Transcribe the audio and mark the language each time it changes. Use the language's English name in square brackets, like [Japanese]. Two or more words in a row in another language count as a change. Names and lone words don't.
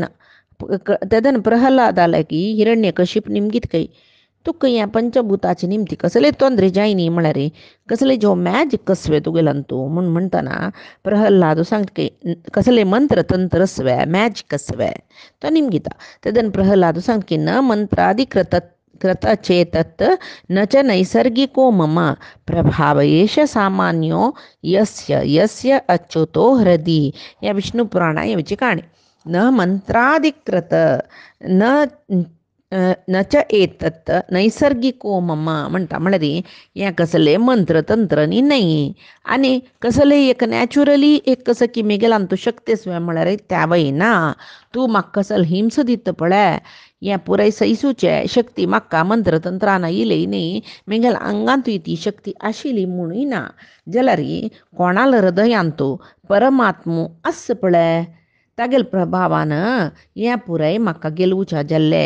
[Konkani] तेदन प्रहलादा की हिरण्यकशीप निमगीत कई तुका हें पंचभुताची निमती कसले तोंदरे जायनी म्हळ्यार कसले जो मॅजिक कसवे तुगेल्यान तूं म्हूण म्हणटना प्रहलाद सांगता की कसले मंत्र तंत्र स्वे मॅजिक स्वे तो निमगिता. तेदन प्रहलाद सांगता की [Sanskrit] न मंत्राधिकृत कृतचेतत् न च नैसर्गिको मम प्रभाव एष सामान्यो यस्य यस्य अच्युतो हृदि. [Konkani] या विष्णू पुराणा येवची काणी [Sanskrit] न मंत्राधिकृत न च एतत् नैसर्गिको मम [Konkani] म्हणटा म्हळ्यार हें कसले मंत्र तंत्र न्ही आनी कसले एक नॅचुरली एक कसो की मेगेलान तूं शक्ती म्हळ्यार त्या वयना तूं म्हाका कसलो हिंस दिता पळय हें पुराय सैसूचे शक्ती म्हाका मंत्र तंत्रान येयली न्ही मेगेल आंगांतूय ती शक्ती आशिल्ली म्हणूय ना जाल्यार कोणाल हृदयांत तूं परमात्मो आस पळय तागेल प्रभावान हें पुराय म्हाका गेलुवचें जाल्लें.